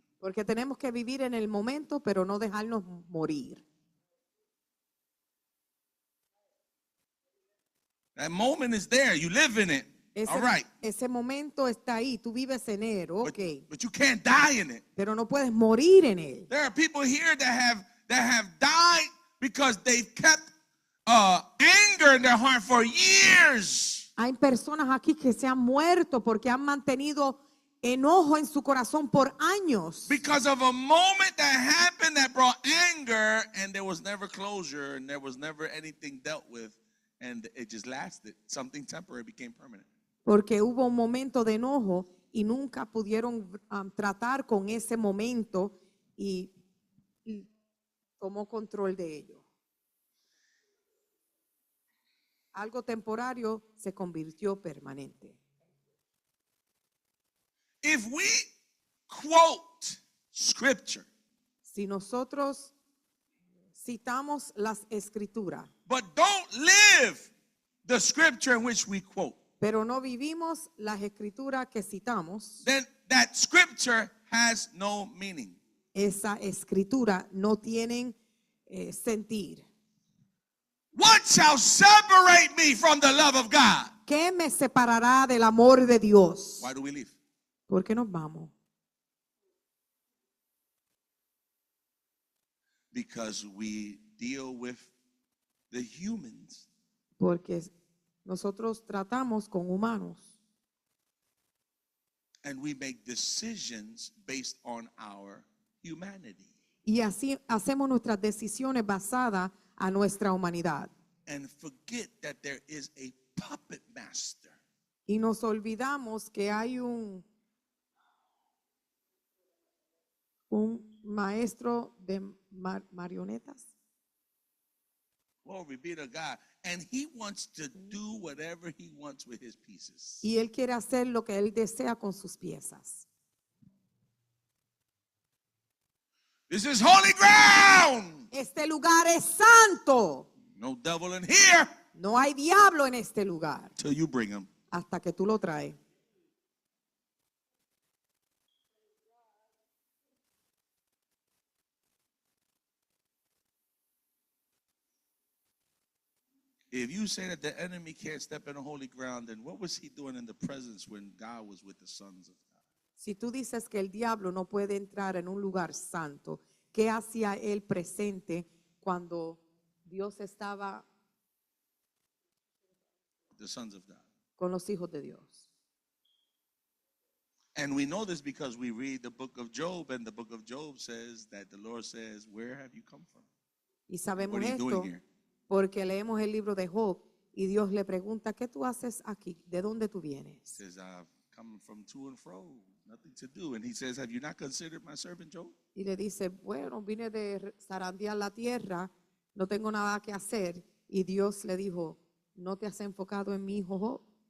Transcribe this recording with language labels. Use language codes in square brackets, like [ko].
[es] Porque tenemos que vivir en el momento, pero no dejarnos morir. [en] That moment is there. You live in it. All right. [es] Ese momento está ahí, tú vives en él, ok. [en] But you can't die in it. [es] Pero no puedes morir en él. [en] There are people here that have died because they've kept anger in their heart for years. [es] Hay personas aquí que se han muerto porque han mantenido enojo en su corazón por años. [en] Because of a moment that happened that brought anger and there was never closure and there was never anything dealt with and it just lasted. Something temporary became permanent. [es] Porque hubo un momento de enojo y nunca pudieron tratar con ese momento y tomó control de ello. Algo temporario se convirtió permanente. [en] If we quote scripture, [es] Si nosotros citamos las escrituras, [en] but don't live the scripture in which we quote, [es] pero no vivimos las escrituras que citamos, [en] then that scripture has no meaning. [es] esa escritura no tienen sentir. [en] What shall separate me from the love of God? [es] ¿Qué me separará del amor de Dios? [en] Why do we leave? [es] ¿Por qué nos vamos? [en] Because we deal with the humans. [es] Porque nosotros tratamos con humanos [en] And we make decisions based on our humanity. [es] y así hacemos nuestras decisiones basadas a nuestra humanidad. [en] And forget that there is a puppet master. [es] Y nos olvidamos que hay un maestro de marionetas. [en] Glory be to God. And he wants to do whatever he wants with his pieces. [es] Y él quiere hacer lo que él desea con sus piezas. [en] This is holy ground. [es] Este lugar es santo. [en] No devil in here [es] No hay diablo en este lugar [en] till you bring him. [es] hasta que tú lo traes. [en] If you say that the enemy can't step in a holy ground, then what was he doing in the presence when God was with the sons of God? [es] Si tú dices que el diablo no puede entrar en un lugar santo, ¿qué hacía él presente cuando Dios estaba [en] The sons of God. [es] con los hijos de Dios? [en] And we know this because we read the book of Job, and the book of Job says that the Lord says, where have you come from? [es] Y sabemos [en] What are you [es] esto [en] doing here? [es] porque leemos el libro de Job y Dios le pregunta, ¿qué tú haces aquí? ¿De dónde tú [en] He [es] vienes? [en] says, I've come from to and fro, nothing to do. And he says, have you not considered my servant Job? [es] Y le dice, bueno, vine de zarandear la tierra, no tengo nada que hacer. Y Dios le dijo, ¿no te has enfocado en mi hijo Job?